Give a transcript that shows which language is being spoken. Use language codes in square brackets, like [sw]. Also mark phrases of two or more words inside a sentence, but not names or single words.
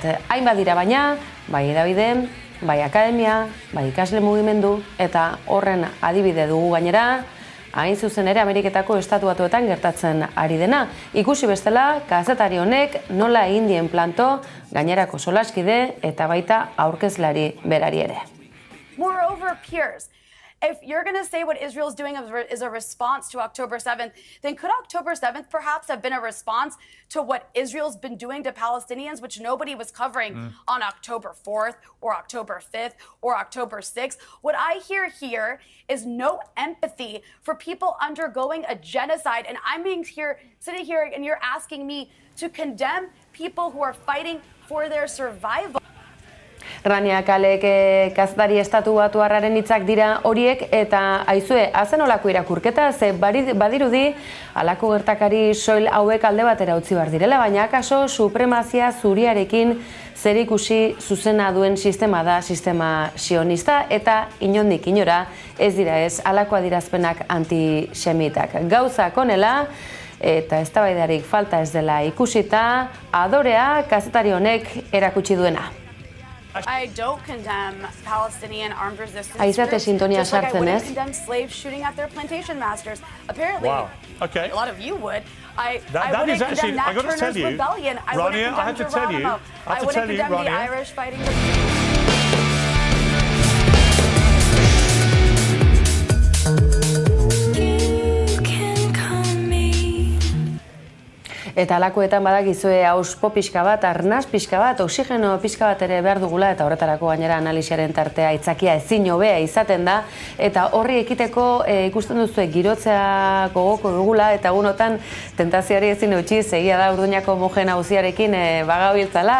[eu] Hainbat dira baina, bai hedabide, bai akademia, bai ikasle mugimendu, eta horren adibide dugu gainera, hain zuzen ere Ameriketako Estatu Batuetan gertatzen ari dena. Ikusi bestela, kazetari honek nola egin dien planto gainerako solaskide eta baita aurkezlari berari ere. [en] Moreover, peers, if you're going to say what Israel's doing is a response to October 7th, then could October 7th perhaps have been a response to what Israel's been doing to Palestinians, which nobody was covering on October 4th or October 5th or October 6th? What I hear here is no empathy for people undergoing a genocide. And I'm sitting here and you're asking me to condemn people who are fighting for their survival. [eu] Rania Kalek kazetari estatu batuarraren hitzak dira horiek, eta aizue, hazen olako irakurketa, ze badirudi halako gertakari soil hauek alde batera utzi behar direla, baina akaso supremazia zuriarekin zerikusi zuzena duen sistema da sistema sionista, eta inondik inora ez dira ez halako adierazpenak antisemitak. Gauzak honela, eta eztabaidarik falta ez dela ikusita, adorea kazetari honek erakutsi duena. [en] I don't condemn Palestinian armed resistance [eu] Aizate [en] groups, [eu] sintonia [en] just like I [eu] sartzen, [en] wouldn't [eu] ez? [en] condemn slaves shooting at their plantation masters. Apparently, Wow. Okay. a lot of you would. I That wouldn't is actually, condemn I got to Nat tell Turner's you, rebellion. I Rania, wouldn't I have to condemn tell you, Geronimo. I wouldn't condemn the Rania. Irish fighting [eu] Eta alakoetan badakizue auspo pixka bat, arnaz pixka bat, oxigeno pixka bat ere behar dugula, eta horretarako gainera analisiaren tartea itzakia ezin hobea izaten da, eta horri ekiteko ikusten duzue girotzea gogoko dugula, eta egunotan tentazioari ezin eutxi, egia da Urduñako mojen auziarekin bagabiltzala.